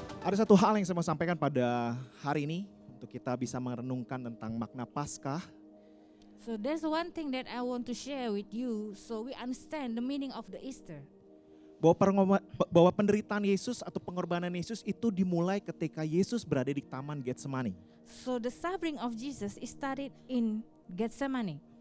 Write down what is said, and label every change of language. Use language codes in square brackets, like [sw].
[id] Ada satu hal yang saya mau sampaikan pada hari ini untuk kita bisa merenungkan tentang makna Paskah. [en] So there's one thing that I want to share with you so we understand the meaning of the Easter. [id] Bahwa penderitaan Yesus atau pengorbanan Yesus itu dimulai ketika Yesus berada di Taman Getsemani. [en] So the suffering of Jesus is started in Gethsemane.